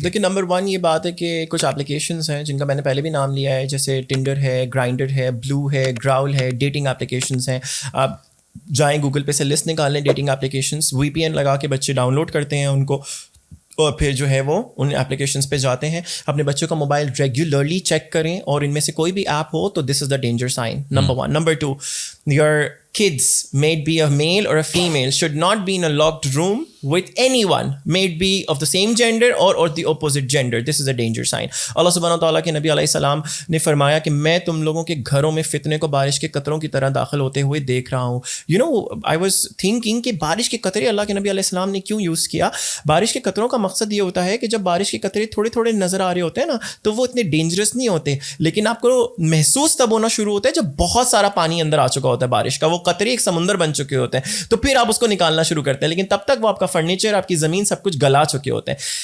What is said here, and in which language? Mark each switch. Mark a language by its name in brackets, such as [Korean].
[Urdu] دیکھیے نمبر 1 یہ بات ہے کہ کچھ اپلیکیشنز ہیں جن کا میں نے پہلے بھی نام لیا ہے, جیسے ٹنڈر ہے, گرائنڈر ہے, بلو ہے, گراؤل ہے, ڈیٹنگ اپلیکیشنز ہیں. آپ جائیں گوگل پہ سے لسٹ نکال لیں ڈیٹنگ اپلیکیشنز, VPN لگا کے بچے ڈاؤن لوڈ کرتے ہیں ان کو, اور پھر جو ہے وہ ان اپلیکیشنز پہ جاتے ہیں. اپنے بچوں کا موبائل ریگولرلی چیک کریں, اور ان میں سے کوئی بھی ایپ ہو تو [English] this is the danger sign, [Urdu] number 1. [English] Number 2, your kids, may it be a male or a female, should not be in a locked room with anyone, may it be of the same gender or the opposite gender. This is a danger sign. [Urdu] اللہ سبحانہ تعالیٰ کے نبی علیہ السلام نے فرمایا کہ میں تم لوگوں کے گھروں میں فتنے کو بارش کے قطروں کی طرح داخل ہوتے ہوئے دیکھ رہا ہوں. [English] You know, I was thinking [Urdu] کہ بارش کے قطرے اللہ کے نبی علیہ السلام نے کیوں یوز کیا. بارش کے قطروں کا مقصد یہ ہوتا ہے کہ جب بارش کے قطرے تھوڑے تھوڑے نظر آ رہے ہوتے ہیں نا تو وہ اتنے ڈینجرس نہیں ہوتے, لیکن آپ کو محسوس تب ہونا شروع ہوتا ہے جب بہت سارا پانی اندر آ چکا ہوتا ہے بارش کا, وہ قطرے ایک سمندر بن چکے ہوتے ہیں, تو پھر آپ اس کو نکالنا شروع کرتے ہیں, لیکن تب تک وہ آپ کا فرنیچر, آپ کی زمین, سب کچھ گلا چکے ہوتے ہیں.